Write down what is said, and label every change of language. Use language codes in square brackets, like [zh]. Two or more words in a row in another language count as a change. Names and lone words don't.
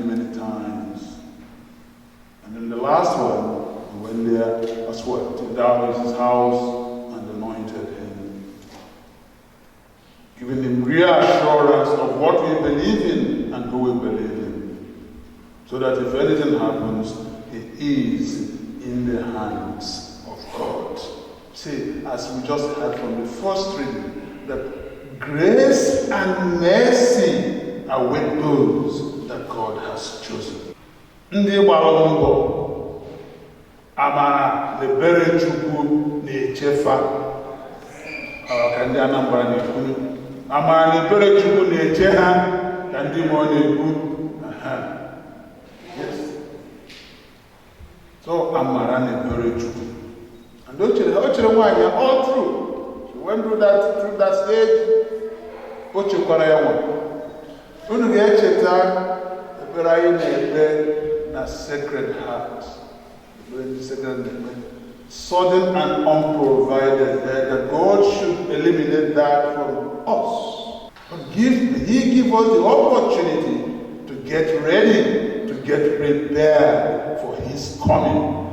[en] And then the last one, we went there as well to Darwin's house and anointed him, giving him reassurance of what we believe in and who we believe in, so that if anything happens, he is in the hands of God. See, as we just heard from the first reading, that grace and mercy await those that God has chosen. [ig] Ndị gbara mbọ amara lebere Chukwu na-echefa ka ndị Anambra na-ekwu amara lebere Chukwu na-eche ha ka ndị mmụọ na-ekwu. [en] Yes. So [ig] amara lebere Chukwu. [en] And [ig] ochere nwaanyị [en] all through. She went through that stage. [ig] O chekwara ya nwa. Unu ga-echeta ekpere anyị na-ekpe na Sacred Heart. [en] sudden and unprovided, that God should eliminate that from us. But He give us the opportunity to get ready, to get prepared for His coming.